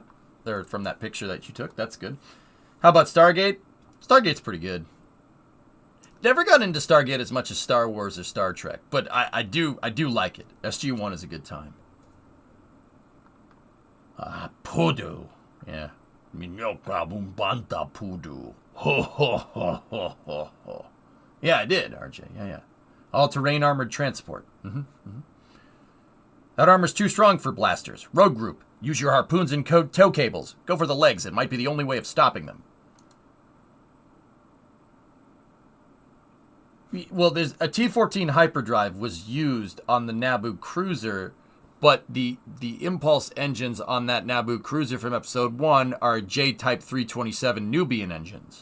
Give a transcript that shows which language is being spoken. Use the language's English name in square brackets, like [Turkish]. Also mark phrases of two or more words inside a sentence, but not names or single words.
[English] Or from that picture that you took. That's good. How about Stargate? Stargate's pretty good. Never got into Stargate as much as Star Wars or Star Trek, but I do like it. SG-1 is a good time. Poodoo. Yeah. Minyoka bumbanta poodoo. Ho ho ho ho ho ho. Yeah, I did, RJ. Yeah. All-terrain armored transport. That armor's too strong for blasters. Rogue group. Use your harpoons and tow cables. Go for the legs. It might be the only way of stopping them. Well, there's a T-14 hyperdrive was used on the Naboo cruiser, but the impulse engines on that Naboo cruiser from Episode 1 are J-Type 327 Nubian engines.